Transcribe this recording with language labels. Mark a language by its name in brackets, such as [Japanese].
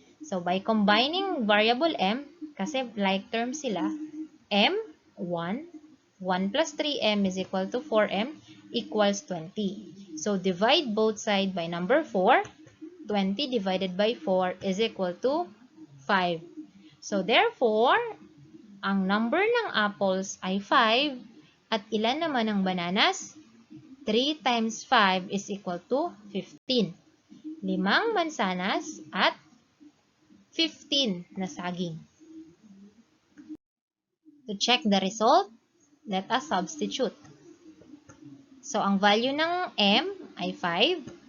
[English] So, by combining variable m, [Filipino] kasi like term sila, [English] m, 1 plus 3m is equal to 4m equals 20. So, divide both sides by number 4. 20 divided by 4 is equal to 5. [Filipino] So, therefore, ang number ng apples ay 5 at ilan naman ang bananas? [English] 3 times 5 is equal to 15. [Filipino] 5 mansanas at 15 na saging. [English] To check the result, let us substitute. So, [Filipino] ang value ng m ay [English] 5.